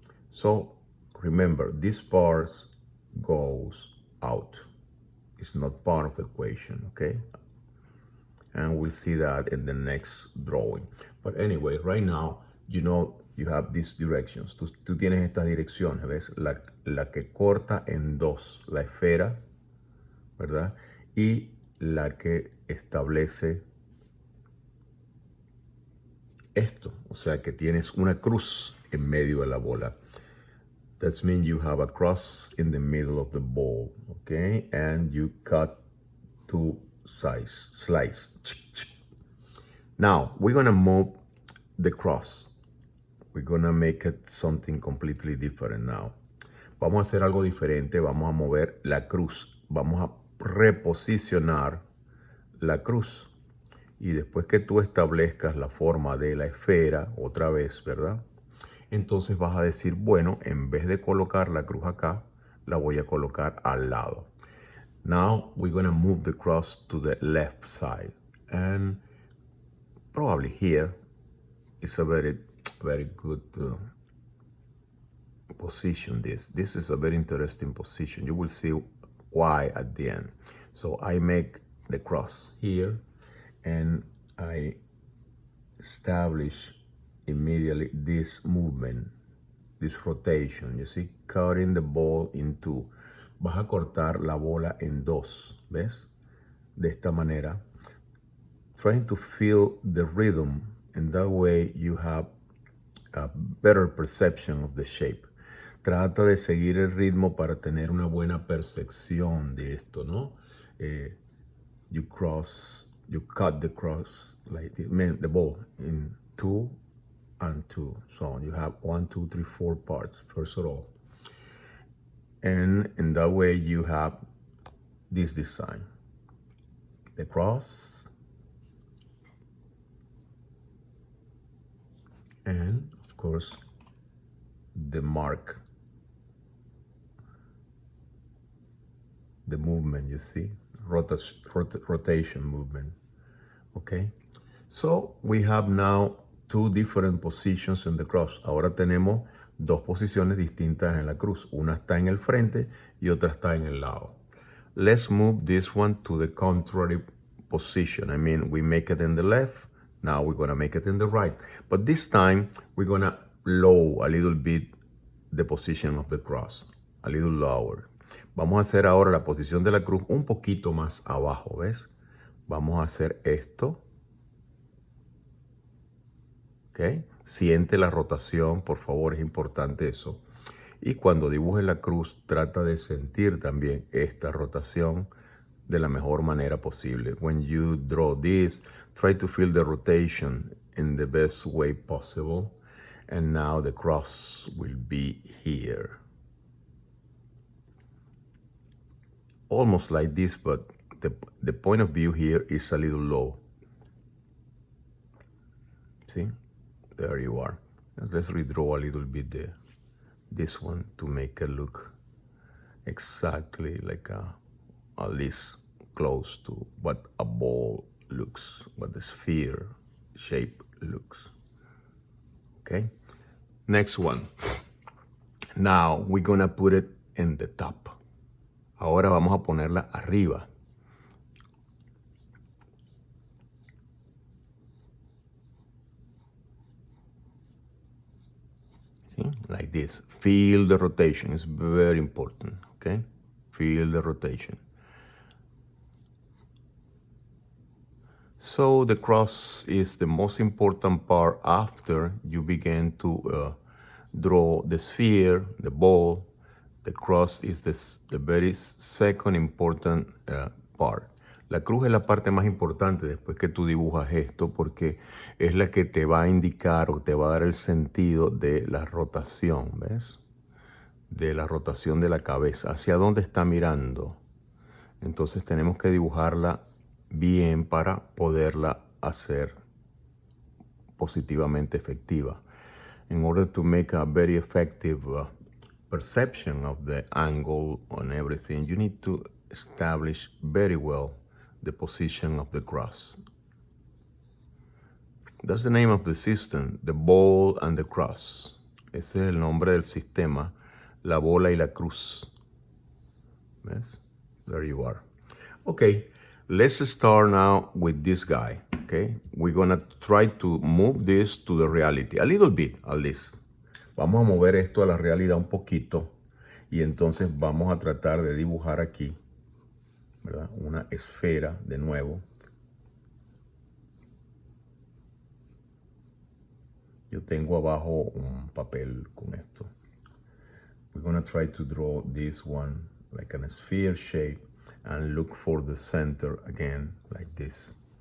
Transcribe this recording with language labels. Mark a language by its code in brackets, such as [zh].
[en] So remember, this part goes out. It's not part of the equation, okay? And we'll see that in the next drawing. But anyway, right now, you know, you have these directions. [es] Tú tienes estas direcciones, ¿ves? La que corta en dos, la esfera, ¿verdad? Y la que establece esto. O sea, que tienes una cruz en medio de la bola. [en] That means you have a cross in the middle of the ball, okay? And you cut two slice. Now, we're gonna move the cross. We're gonna make it something completely different now. [es] Vamos a hacer algo diferente, vamos a mover la cruz. Vamos a reposicionar la cruz. Y después que tú establezcas la forma de la esfera, otra vez, ¿verdad? Entonces vas a decir, bueno, en vez de colocar la cruz acá, la voy a colocar al lado. [en] Now we're going to move the cross to the left side. And probably here is a very, very good position. This is a very interesting position. You will see why at the end. So I make the cross here and I establish immediately this movement, this rotation. You see, cutting the ball in two. [es] Vas a cortar la bola en dos, ¿ves? De esta manera. [en] Trying to feel the rhythm, and that way you have a better perception of the shape. [es] Trata de seguir el ritmo para tener una buena percepción de esto, ¿no? [en] You cut the cross, like the ball in two and 2. So you have 1, 2, 3, 4 parts, first of all. And in that way, you have this design. The cross. And, of course, the mark. The movement, you see? Rotation movement. Okay? So, we have now two different positions in the cross. [es] Ahora tenemos dos posiciones distintas en la cruz. Una está en el frente y otra está en el lado. [en] Let's move this one to the contrary position. I mean, we make it in the left. Now we're going to make it in the right. But this time, we're going to lower a little bit the position of the cross. A little lower. [es] Vamos a hacer ahora la posición de la cruz un poquito más abajo, ¿ves? Vamos a hacer esto. ¿Ok? Siente la rotación, por favor, es importante eso. Y cuando dibujes la cruz, trata de sentir también esta rotación de la mejor manera posible. [en] When you draw this, try to feel the rotation in the best way possible. And now the cross will be here. Almost like this, but the point of view here is a little low. See? There you are. Let's redraw a little bit this one to make it look exactly like at least close to what a ball looks, what the sphere shape looks. Okay? Next one. Now we're gonna put it in the top. [es] Ahora vamos a ponerla arriba. [en] See? Like this. Feel the rotation. It's very important. Okay? Feel the rotation. So the cross is the most important part after you begin to draw the sphere, the ball. The cross is the very second important part. [es] La cruz es la parte más importante después que tú dibujas esto porque es la que te va a indicar o te va a dar el sentido de la rotación, ¿ves? De la rotación de la cabeza. ¿Hacia dónde está mirando? Entonces tenemos que dibujarla bien para poderla hacer positivamente efectiva. [en] In order to make a very effective perception of the angle on everything, you need to establish very well the position of the cross. That's the name of the system, the ball and the cross. [es] Ese es el nombre del sistema, la bola y la cruz. ¿Ves? [en] There you are. Okay, let's start now with this guy. Okay, we're gonna try to move this to the reality, a little bit at least. [es] Vamos a mover esto a la realidad un poquito y entonces vamos a tratar de dibujar aquí, ¿verdad? Una esfera de nuevo. Yo tengo abajo un papel con esto. [en] We're gonna try to draw this one like a sphere shape and look for the center again like this.